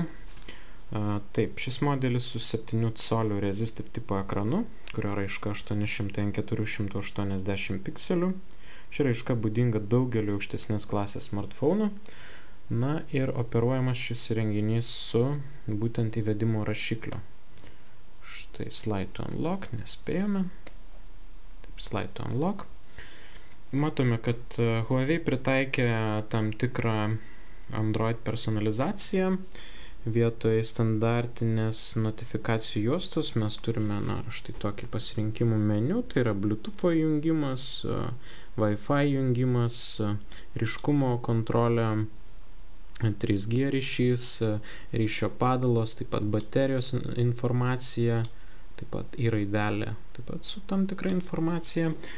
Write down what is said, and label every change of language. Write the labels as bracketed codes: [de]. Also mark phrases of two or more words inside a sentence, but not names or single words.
[lt] Taip, šis modelis su 7 colių resistive tipo ekranu, kurio raiška 800x480 pikselių. Ši raiška būdinga daugeliu aukštesnės klasės smartphone'ų. Ir operuojamas šis įrenginys su būtent įvedimo rašiklio. [en] Štai slide to unlock, [lt] nespėjome. Taip, [en] slide to unlock. [lt] Matome, kad Huawei pritaikė tam tikrą Android personalizaciją. Vietoj standartinės notifikacijų juostos mes turime štai tokį pasirinkimų meniu, tai yra Bluetooth jungimas, Wi-Fi jungimas, ryškumo kontrolė, 3G ryšys, ryšio padalos, taip pat baterijos informacija, taip pat raidelė, taip pat su tam tikra informacija.